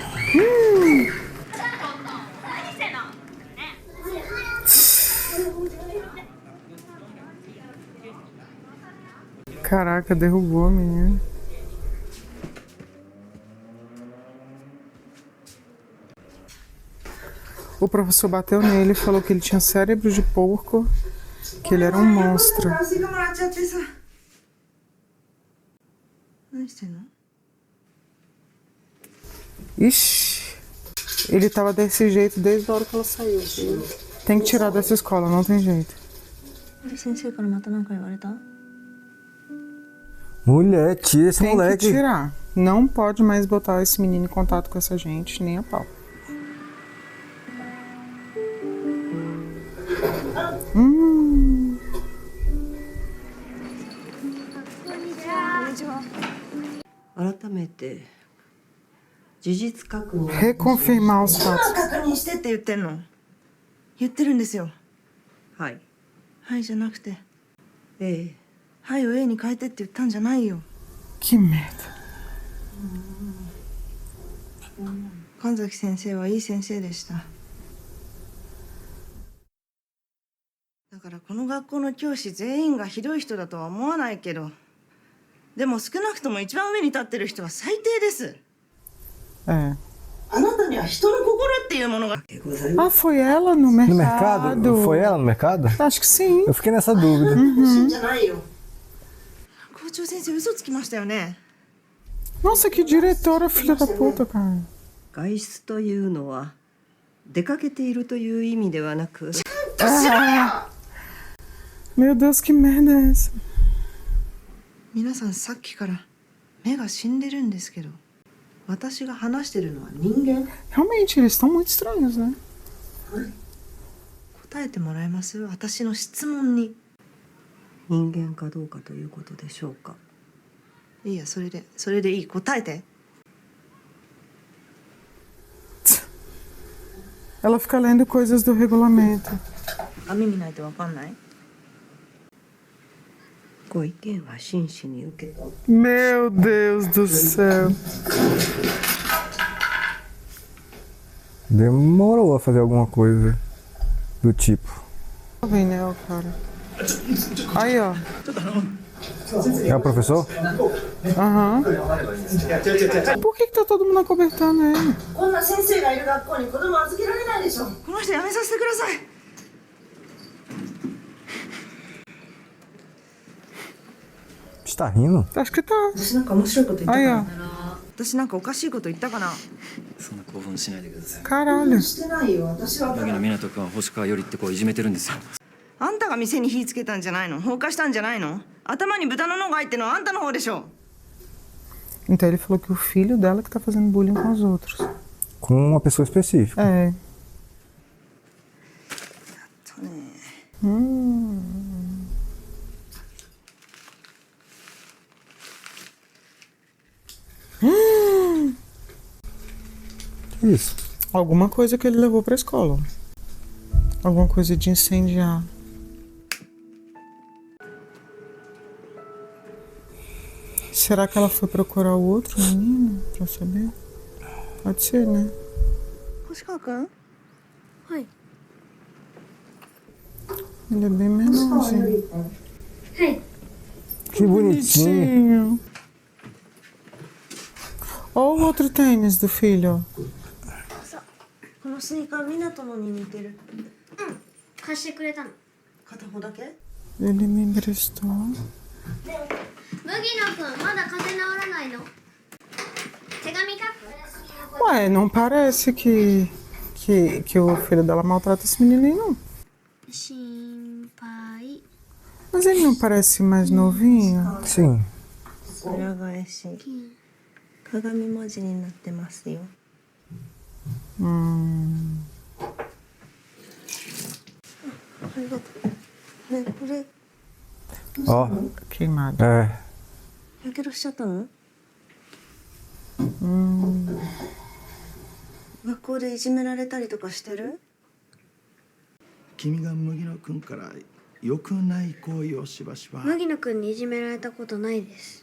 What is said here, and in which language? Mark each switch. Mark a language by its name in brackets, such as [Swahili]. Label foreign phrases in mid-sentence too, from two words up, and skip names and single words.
[Portuguese] Caraca, derrubou a menina. O professor bateu nele e falou que ele tinha cérebro de porco, que ele era um monstro. [Japanese] 足がもらっちゃってさ。何してんの？ [Portuguese] Ixi, ele tava desse jeito desde a hora que ela saiu. Tem que tirar dessa escola, não tem jeito. [Japanese] 先生からまた何か言われた？ [Portuguese] Mulher, tira esse Tem que moleque. tirar. Não pode mais botar esse menino em contato com essa gente, nem a pau. Hum. [Japanese] 改めて事実確認。 [Portuguese] Reconfirmar os fatos. [Japanese] 確認してって言ってんの？言ってるんですよ。はい。はいじゃなくて、ええ。はいを A に変えてって言ったんじゃないよ。 [Portuguese] Que merda. [Japanese] 神崎先生はいい先生でした。だからこの学校の教師全員がひどい人だとは思わないけど、でも少なくとも一番上に立ってる人は最低です。 [Portuguese] É. [Japanese] あなたには人の心っていうものが。 [Portuguese] Ah, foi ela no No mercado? mercado? Foi ela no mercado? Acho que sim. Eu fiquei nessa dúvida. [Japanese] じゃないよ。校長先生嘘つきましたよね。 [Portuguese] Nossa, que diretora, filha da puta, cara. [Japanese] 外出というのは出かけているという意味ではなく。 [Portuguese] Meu Deus, que merda é essa? [Japanese] 皆さんさっきから目が死んでるんですけど、私が話してるのは人間。 [Portuguese] Realmente, eles estão muito estranhos, né? [Japanese] 答えてもらえます？私の質問に。人間かどうかということでしょうか。いいや、それでいい。答えて。 [Portuguese] Ela fica lendo coisas do regulamento. [Japanese] 網見ないとわかんない？ご意見は真摯に受け止め [Portuguese] Meu Deus do céu. Demorou a fazer alguma coisa do tipo. Vem, né, o cara. Aí, ó. É o professor? Aham. Por que tá todo mundo acobertando ele? [Japanese] こんな先生がいる学校に子供預けられないでしょ。この人やめさせてください。 [Portuguese] Você tá rindo? Acho que tá. [Japanese] 私なんか面白いこと言ったか [Portuguese] Aí, [Japanese] な [Portuguese] ó. [Japanese] 私なんかおかしいこと言ったかな。そんな興奮しないでください。 [Portuguese] Caralho. [Japanese] してないよ。私は麦野湊君は星川よりって子をいじめてるんですよ。あんたが店に火つけたんじゃないの？放火したんじゃないの？頭に豚の脳が入ってるのはあんたの方でしょ。 [Portuguese] Então ele falou que o filho dela que tá fazendo bullying com os outros. Com uma pessoa específica. É. [Japanese] そうね。 [Portuguese] Que isso? Alguma coisa que ele levou pra escola. Alguma coisa de incendiar. Será que ela foi procurar o outro menino pra saber? Pode ser, né? [Japanese] 星川くん？ [Portuguese] Ele é bem menorzinho. Que bonitinho. Olha o outro tênis do filho. [Japanese] このスニーカー湊のに似てる。貸してくれたの。片方だけ？ [Portuguese] Ele me emprestou. [Japanese] 麦野くんまだ風邪治らないの？手紙書く？ [Portuguese] Ué, não parece que o filho dela maltrata esse menino aí, não. [Japanese] 心配。 [Portuguese] Mas ele não parece mais novinho? Sim. [Japanese] 裏返し。鏡文字になってますよ。ありがとう。ね、これ [Portuguese] Ó. Queimado. É. [Japanese] やけどしちゃったの？学校でいじめられたりとかしてる？君が麦野君から良くない行為をしばしば。麦野くんにいじめられたことないです。